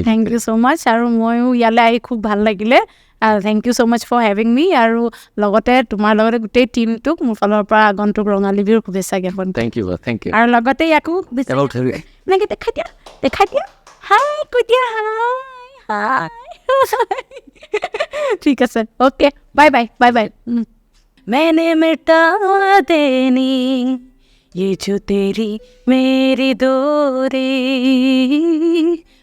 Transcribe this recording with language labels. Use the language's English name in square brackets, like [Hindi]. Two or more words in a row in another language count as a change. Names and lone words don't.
[English] thank you so much [Assamese] আৰু ময়ো ইয়ালৈ আহি খুব ভাল লাগিলে [English] thank you so much for having me [Assamese] আৰু লগতে তোমাৰ লগতে গোটেই টিমটোক মোৰ ফালৰ পৰা আগন্তুক ৰঙালী বিহুৰ শুভেচ্ছা জ্ঞাপন [English] thank you [Assamese] আৰু লগতে ইয়াকো এনেকৈ দেখাই দিয়া হাই কৈ দিয়া হাই ঠিক আছে [English] okay bye bye bye bye [Hindi] मैंने मिटा देनी ये जो तेरी मेरी दूरी